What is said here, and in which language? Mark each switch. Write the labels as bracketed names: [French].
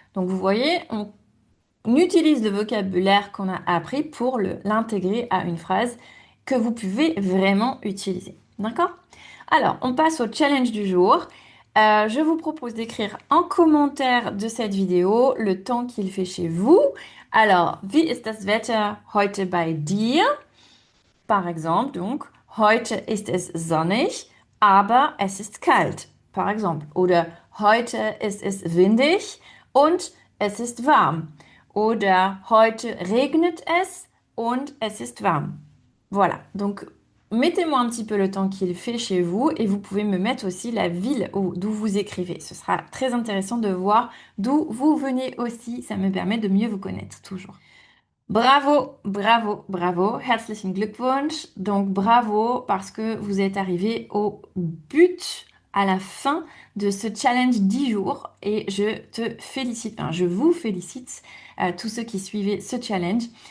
[French] Donc vous voyez, on utilise le vocabulaire qu'on a appris pour l'intégrer à une phrase que vous pouvez vraiment utiliser. D'accord? Alors, on passe au challenge du jour. Je vous propose d'écrire en commentaire de cette vidéo le temps qu'il fait chez vous. Alors, [German] wie ist das Wetter heute bei dir? [French] Par exemple, donc, [German] heute ist es sonnig, aber es ist kalt. [French] Par exemple. [German] Oder heute ist es windig und es ist warm. Oder heute regnet es und es ist warm. [French] Voilà. Donc, mettez-moi un petit peu le temps qu'il fait chez vous et vous pouvez me mettre aussi la ville d'où vous écrivez. Ce sera très intéressant de voir d'où vous venez aussi. Ça me permet de mieux vous connaître toujours. Bravo, bravo, bravo. [German] Herzlichen Glückwunsch. [French] Donc bravo parce que vous êtes arrivé au but, à la fin de ce challenge 10 jours et je te félicite, enfin, je vous félicite, tous ceux qui suivaient ce challenge.